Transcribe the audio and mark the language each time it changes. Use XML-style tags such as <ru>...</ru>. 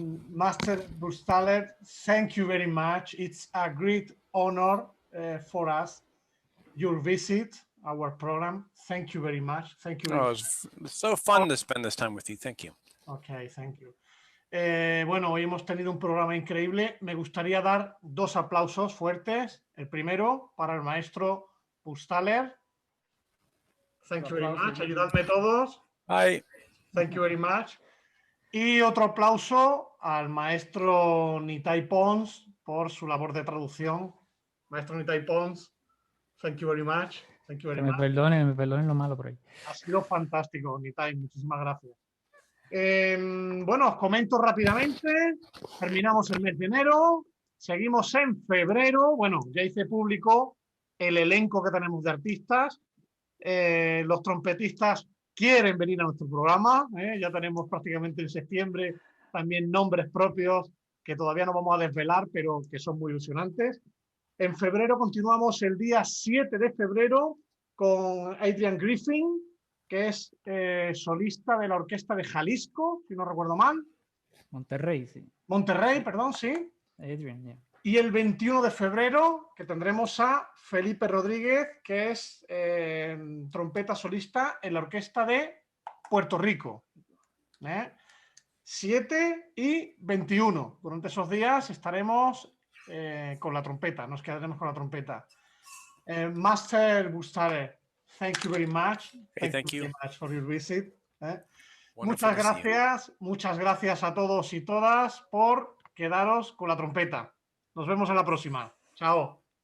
<en>Master Burgstaller, thank you very much. It's a great honor for us, your visit, our program. Thank you very much. Thank you very much. It's so fun to spend this time with you. Thank you. Okay, thank you.</en> <es>Bueno, hoy hemos tenido un programa increíble. Me gustaría dar dos aplausos fuertes. El primero para el maestro Burgstaller.</es> <en>Thank you very much.</en> <es>Ayudadme todos.</es> <en>Hi. Thank you very much.</en> <es>Y otro aplauso al maestro Nitai Pons por su labor de traducción.</es> <en>Maestro Nitai Pons, thank you very much. Thank you very much.</en> <es>Me perdonen lo malo por ahí. Ha sido fantástico, Nitai. Muchísimas gracias. Bueno, os comento rápidamente. Terminamos el mes de enero. Seguimos en febrero. Bueno, ya hice público el elenco que tenemos de artistas. Los trompetistas quieren venir a nuestro programa. Ya tenemos prácticamente en septiembre también nombres propios que todavía no vamos a desvelar, pero que son muy ilusionantes. En febrero continuamos el día 7 de febrero con Adrian Griffin, que es solista de la Orquesta de Jalisco, si no recuerdo mal. Monterrey, sí. Monterrey, perdón, sí.</es> <en>Adrian, yeah.</en> <es>Y el 21 de febrero, que tendremos a Felipe Rodríguez, que es trompeta solista en la Orquesta de Puerto Rico. 7 y 21. Durante esos días estaremos con la trompeta, nos quedaremos con la trompeta.</es> <en>Master Burgstaller, thank you very much. Thank you very much for your visit. Wonderful</en> <es>Muchas gracias a todos y todas por quedaros con la trompeta. Nos vemos en la próxima. Chao.</es>